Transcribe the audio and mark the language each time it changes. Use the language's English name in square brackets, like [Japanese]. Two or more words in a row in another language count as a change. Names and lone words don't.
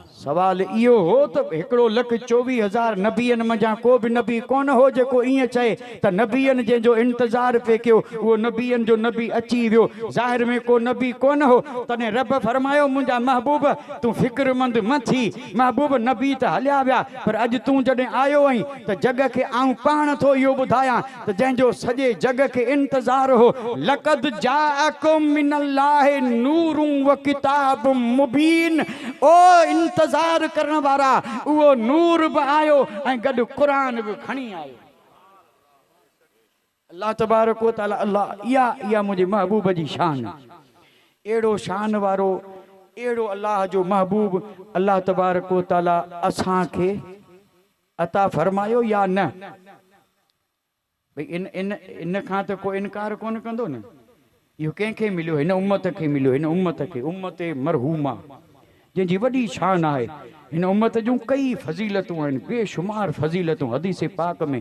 [Sindhi] सवाल इहो हो त 1,24,000 नबियनि मंझां को बि नबी कोन हो जेको ईअं चए त नबियनि जंहिंजो इंतज़ार पे कयो उहो नबियनि जो नबी अची वियो। ज़ाहिर में को नबी कोन हो। तॾहिं रब फरमायो मुंहिंजा महबूब तूं फ़िक्रमंद न थी। महबूब नबी त हलिया विया, पर अॼु तूं जॾहिं आयो आहीं त जग खे आऊं पाण थो इहो ॿुधायां त जंहिंजो सॼे जग खे इंतज़ार हो। [Arabic] لقد جاءكم من الله نور وكتاب مبين. [Sindhi] ओ इंतज़ार करण वारा, उहो नूर बि आयो ऐं गॾु क़ुरान बि खणी आयो। अल्लाह तबारक व तआला, अल्लाह इहा मुंहिंजे महबूब जी शान। अहिड़ो शान वारो, अहिड़ो अल्लाह जो महबूब अल्लाह तबारक व तआला असांखे अता फरमायो या न? भई इन खां त को इनकार कोन कंदो न। इहो कंहिंखे मिलियो, हिन उम्मत खे मिलियो, हिन उम्मत खे, उम्मत मरहूमा। जंहिंजी वॾी शान आहे। हिन उम्मत जूं कई फज़ीलतूं आहिनि, बेशुमार फज़ीलतूं हदीस पाक में।